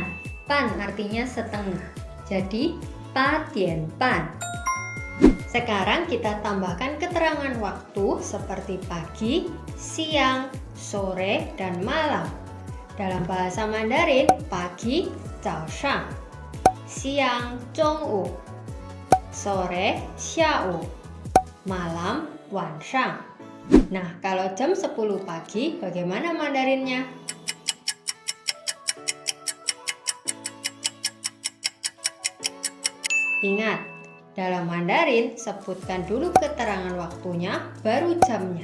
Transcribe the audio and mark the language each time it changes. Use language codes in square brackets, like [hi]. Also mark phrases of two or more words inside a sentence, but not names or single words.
[id] Pan artinya setengah. Jadi 8 [zh] 点半. [id] Sekarang kita tambahkan keterangan waktu seperti pagi, siang, sore, dan malam. Dalam bahasa Mandarin, pagi, [zh] 早上, siang, 中午, sore, 下午, malam, 晚上. [id] Nah, kalau jam 10 pagi, bagaimana Mandarinnya? Ingat, dalam Mandarin sebutkan dulu keterangan waktunya, baru jamnya.